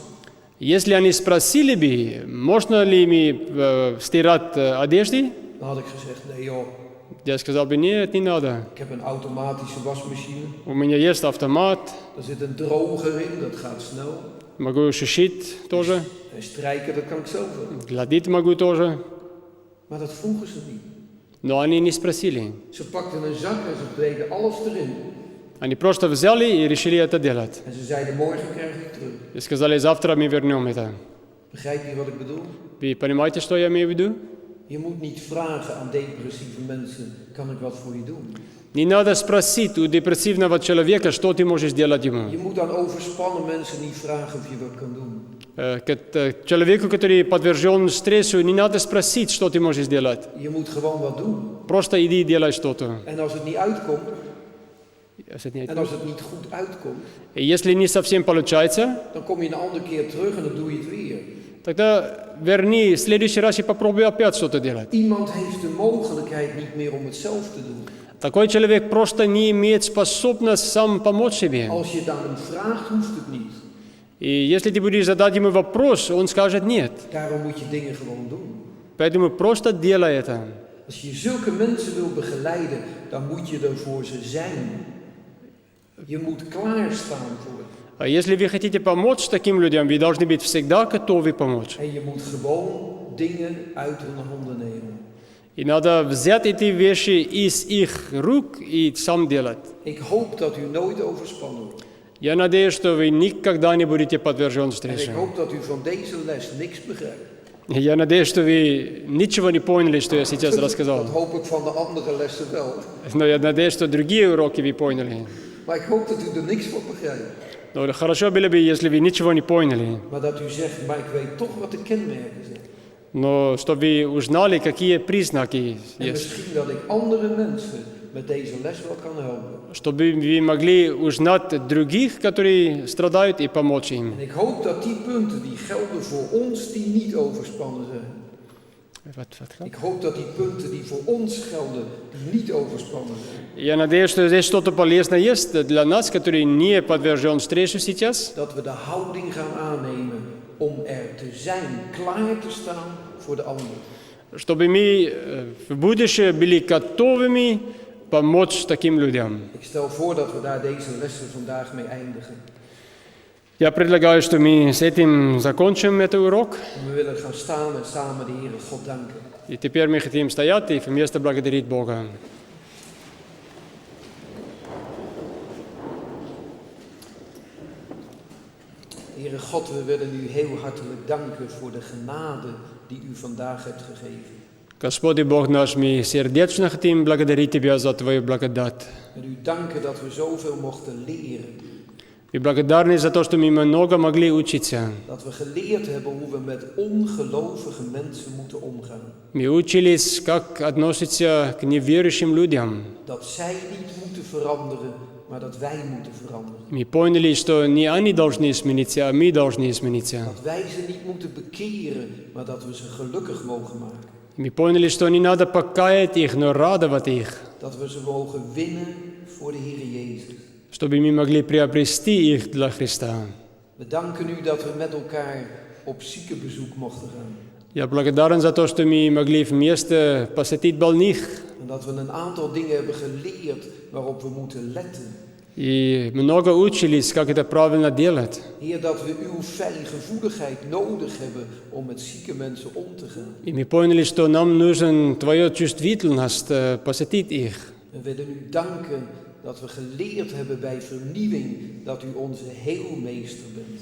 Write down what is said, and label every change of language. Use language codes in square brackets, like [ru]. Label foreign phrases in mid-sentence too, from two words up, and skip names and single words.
[ru] Если они спросили бы, можно ли мы стирать одежды, [nl] Dan had ik gezegd, nee joh, [ru] я сказал бы, нет, не надо. [nl] ik heb een automatische wasmachine. [ru] У меня есть автомат, [nl] Er zit een droger in, dat gaat snel. [ru] могу сушить тоже, [nl] En strijken, dat kan ik zelf wel. [ru] гладить могу тоже. [nl] Maar dat vroegen ze niet. [ru] Но они не спросили. [nl] Ze pakten een zak en ze deden alles erin. [ru] Они просто взяли и решили это делать. [nl] En ze zeiden, morgen krijg ik terug. [ru] И сказали, завтра мы вернем это. [nl] Begrijp je wat ik bedoel? [ru] Вы понимаете, что я имею в виду? [nl] Je moet niet vragen aan depressieve mensen, kan ik wat voor je doen? [ru] Не надо спросить у депрессивного человека, что ты можешь сделать ему. [nl] Je moet aan overspannen mensen niet vragen of je wat kan doen. [ru] К человеку, который подвержен стрессу, не надо спросить, что ты можешь сделать. [nl] Je moet gewoon wat doen. [ru] Просто иди и делай что-то. [nl] En als het niet uitkomt, en als het niet goed uitkomt, [ru] И если не совсем получается, [nl] dan kom je een andere keer terug en dan doe je het weer. [ru] тогда верни, в следующий раз и попробуй опять что-то делать. [nl] Iemand heeft de mogelijkheid niet meer om het zelf te doen. [ru] Такой человек просто не имеет способность сам помочь себе. [nl] Als je het aan hem vraagt, hoeft het niet. [ru] И если ты будешь задать ему вопрос, он скажет нет. [nl] Daarom moet je dingen gewoon doen. [ru] Поэтому просто делай это. [nl] Als je zulke mensen wil begeleiden, dan moet je er voor ze zijn. Je moet klaarstaan voor hen. [ru] А если вы хотите помочь таким людям, вы должны быть всегда готовы помочь. [nl] En je moet gewoon dingen uit hun handen nemen. [ru] И надо взять эти вещи из их рук и сам делать. [nl] Ik hoop dat u nooit overspannen wordt. [ru] Я надеюсь, что вы никогда не будете подвержен [nl] En ik [ru] стрессу. [nl] hoop dat u van deze les niks begrijpt. [ru] Я надеюсь, что вы ничего не поняли, что я сейчас [nl] Dat [ru] рассказал. [nl] hoop ik van de andere lessen wel. [ru] Но я надеюсь, что другие уроки вы поняли. [nl] Maar ik hoop dat u er niks van begrijpt. [ru] Но хорошо было бы, если вы ничего не поняли. [nl] Maar dat u zegt, maar ik weet toch wat de kenmerken zijn. [ru] Но чтобы вы узнали, какие признаки [nl] En [ru] есть. [nl] misschien dat ik andere mensen met deze les wel kan helpen. [ru] Чтобы вы могли узнать других, которые страдают, и помочь им. [nl] En ik hoop dat die punten die gelden voor ons die niet overspannen zijn. Ik hoop dat die punten die voor ons gelden, die niet overspannen zijn. [ru] Я надеюсь, что здесь что-то полезное есть для нас, которые не подвержен стрессу сейчас. [nl] Dat we de houding gaan aannemen om er te zijn, klaar te staan voor de ander. [ru] Чтобы мы в будущем были готовыми помочь таким людям. [nl] Ik stel voor dat we daar deze lessen vandaag mee eindigen. [ru] Я предлагаю, что мы с этим закончим этот урок. [nl] En we willen gaan staan en samen de Heere God danken. [ru] И теперь мы хотим стоять и вместе благодарить Бога. [nl] Heere God, we willen u heel hartelijk danken voor de genade die u vandaag hebt gegeven. [ru] Господи Бог наш, мы сердечно хотим благодарить Тебя за Твою благодать. [nl] En u danken dat we zoveel mochten leren. [ru] Мы благодарны за то, что мы много могли учиться. [nl] Dat we geleerd hebben hoe we met ongelovige mensen moeten omgaan. [ru] Мы учились, как относиться к неверующим людям. [nl] Dat zij niet moeten veranderen, maar dat wij moeten veranderen. [ru] Мы поняли, что не они должны измениться, а мы должны измениться. [nl] Dat wij ze niet moeten bekeren, maar dat we ze gelukkig mogen maken. [ru] Мы поняли, что не надо покаять их, но радовать их. [nl] Dat we ze mogen winnen voor de Heere Jezus. [ru] чтобы мы могли приобрести их для Христа. [nl] We danken u dat we met elkaar op ziekenbezoek mochten gaan. [ru] Я благодарен за то, что мы могли вместе посетить больных. [nl] En dat we een aantal dingen hebben geleerd waarop we moeten letten. [ru] И много учились, как это правильно делать. [nl] Heer, dat we uw fijngevoeligheid nodig hebben om met zieke mensen om te gaan. [ru] И мы поняли, что нам нужен твоя чувствительность посетить их. [nl] En we willen u danken dat we geleerd hebben bij vernieuwing dat u onze heelmeester bent.